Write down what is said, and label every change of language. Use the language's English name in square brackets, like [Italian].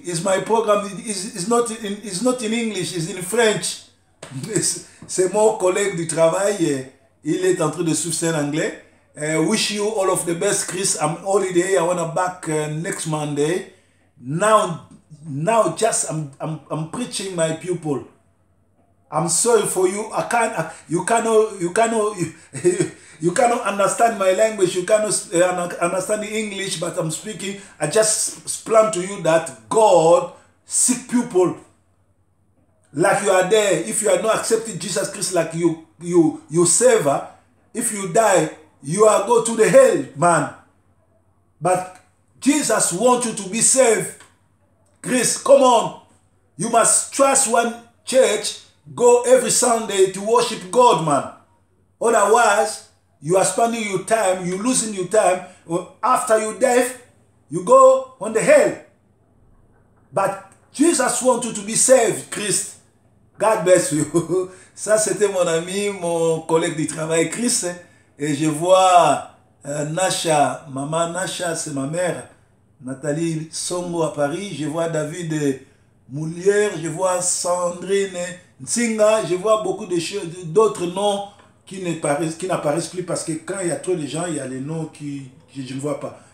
[English] Is my program is not in English, it's in French. [French] C'est mon collègue du travail. Il est en train de suivre en anglais. [English] Wish you all of the best, Chris. I'm holiday. I wanna back next Monday. Now just I'm preaching my pupil. I'm sorry for you. You cannot understand my language. You cannot understand the English, but I'm speaking. I just plan to you that God seek people like you are there. If you are not accepting Jesus Christ like you savior, if you die, you are go to the hell, man. But Jesus wants you to be saved. Chris, come on. You must trust one church. Go every Sunday to worship God, man. Otherwise, you are spending your time, you're losing your time. After your death, you go on the hell. But Jesus wants you to be saved, Christ. God bless you. [French] Ça, c'était mon ami, mon collègue du travail, Chris. Et je vois Nasha, maman Nasha, c'est ma mère. Nathalie Songo à Paris. Je vois David Moulière. Je vois Sandrine Nsinga. Je vois beaucoup de choses, d'autres noms qui n'apparaissent plus parce que quand il y a trop de gens, il y a les noms que je ne vois pas.